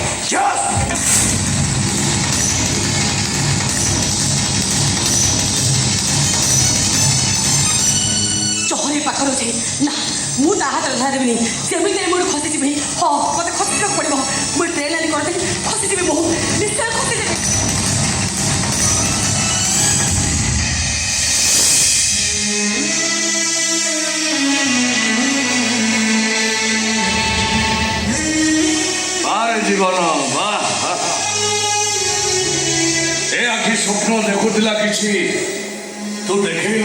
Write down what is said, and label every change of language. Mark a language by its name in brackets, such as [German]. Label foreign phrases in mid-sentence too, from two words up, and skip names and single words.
[Odia] ଚହରି ପାଖରେ ଅଛି ନା ମୁଁ ତା ହାତରେ ଧରା ଦେବିନି। ଯେମିତି ମୁଁ ଖସିଯିବି। ହଁ ମୋତେ ଖସିଯିବାକୁ ପଡ଼ିବ। ମୁଁ ଟ୍ରେନ୍ ଆଣି କରିଦେବି ଖସିଯିବି। ମୁଁ ନିଶ୍ଚୟ ଖସିଯିବି। ଜୀବନ ଏ ଆଖି ସ୍ୱପ୍ନ ଦେଖୁଲା କିଛୁ ତୁ ଦେଖେଇଲୁ